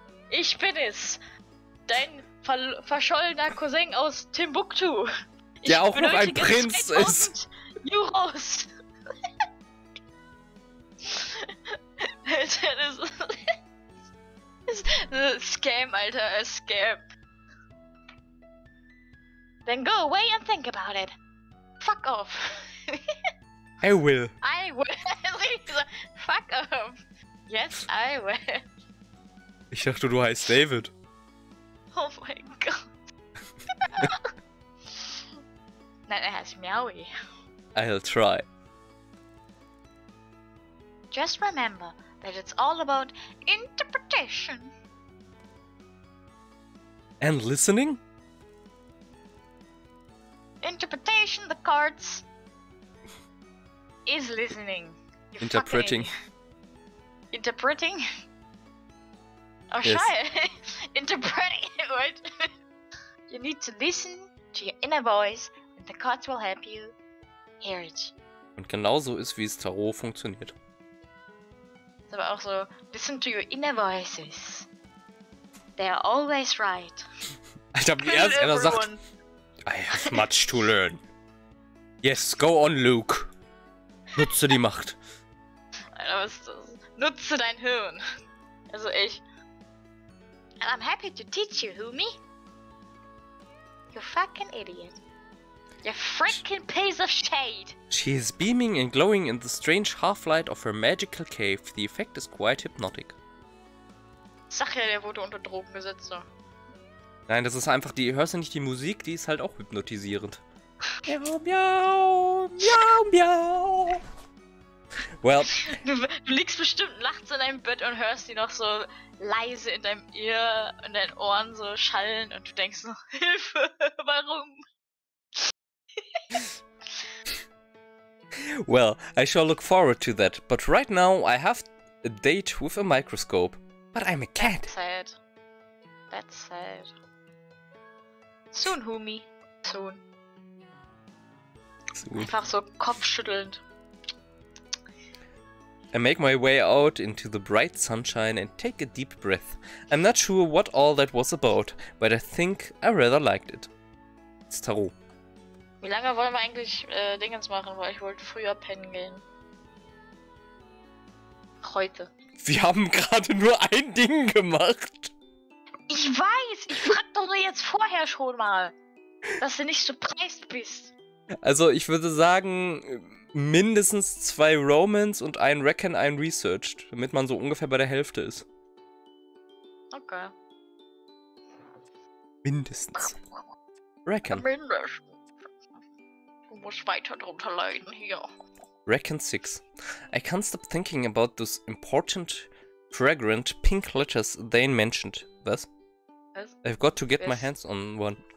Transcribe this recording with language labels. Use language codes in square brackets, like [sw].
[de] Ich bin es. Dein verschollener Cousin aus Timbuktu. Der auch noch ein Prinz ist. Euros. Alter, das ist Scam, Alter, a Scam. [en] Then go away and think about it. Fuck off. I will. I will. Fuck off. Yes, I will. [de] Ich dachte, du heißt David. Oh mein Gott. Nein, er heißt Meowi. [en] I'll try. Just remember that it's all about interpretation. And listening? Interpretation, the cards, is listening. You Interpreting. Interpreting? Oh, yes. Scheiße. Interpreting, what? You need to listen to your inner voice and the cards will help you hear it. [de] Und genauso ist, wie es Tarot funktioniert. Ist aber auch so, [en] listen to your inner voices. They are always right. [de] Alter, wie er sagt, [en] I have much to learn. Yes, go on, Luke. [de] Nutze die Macht. Alter, was ist das? Nutze dein Hirn. Also ich. [en] And I'm happy to teach you, Humi. You fucking idiot. You freaking piece of shade. She is beaming and glowing in the strange half-light of her magical cave. The effect is quite hypnotic. [de] Sag ja, der wurde unter Drogen gesetzt. So. Nein, das ist einfach die, hörst du nicht die Musik? Die ist halt auch hypnotisierend. Miau, miau, miau, miau. [en] Well. [de] Du liegst bestimmt nachts in deinem Bett und hörst die noch so leise in deinem Ear, in deinen Ohren so schallen und du denkst so, Hilfe, warum? [en] Well, I shall look forward to that, but right now I have a date with a microscope. But I'm a cat. That's sad. That's sad. Soon, Humi. Soon. [de] Einfach so kopfschüttelnd. [en] I make my way out into the bright sunshine and take a deep breath. I'm not sure what all that was about, but I think I rather liked it. It's Tarot. [de] Wie lange wollen wir eigentlich Dingens machen, weil ich wollte früher pennen gehen. Heute. Wir haben gerade nur ein Ding gemacht. Ich weiß, ich frag doch nur jetzt vorher schon mal, dass du nicht surprised bist. Also ich würde sagen, mindestens 2 Romans und ein Reckon, ein Researched, damit man so ungefähr bei der Hälfte ist. Okay. Mindestens. Reckon. Mindestens. Du musst weiter drunter leiden hier. Reckon 6. [en] I can't stop thinking about those important, fragrant pink letters Zane mentioned. [de] Was? [en] I've got to get my hands on one.